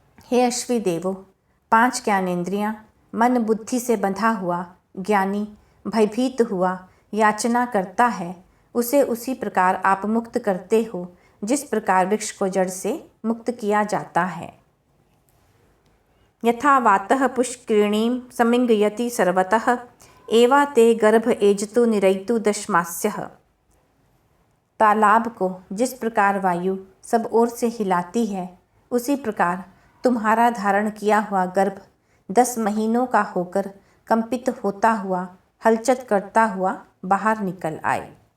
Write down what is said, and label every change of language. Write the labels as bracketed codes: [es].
[hi] हे अश्वी देवो, 5 ज्ञानेंद्रियां मन बुद्धि से बंधा हुआ ज्ञानी भयभीत हुआ याचना करता है, उसे उसी प्रकार आप मुक्त करते हो जिस प्रकार वृक्ष को जड़ से मुक्त किया जाता है। [sa] यथा वातः पुष्करिणीं समिंगयति सर्वतः एवा ते गर्भ एजतु निरयतु दशमास्यः। [hi] तालाब को जिस प्रकार वायु सब ओर से हिलाती है, उसी प्रकार तुम्हारा धारण किया हुआ गर्भ 10 महीनों का होकर कंपित होता हुआ हलचल करता हुआ बाहर निकल आए।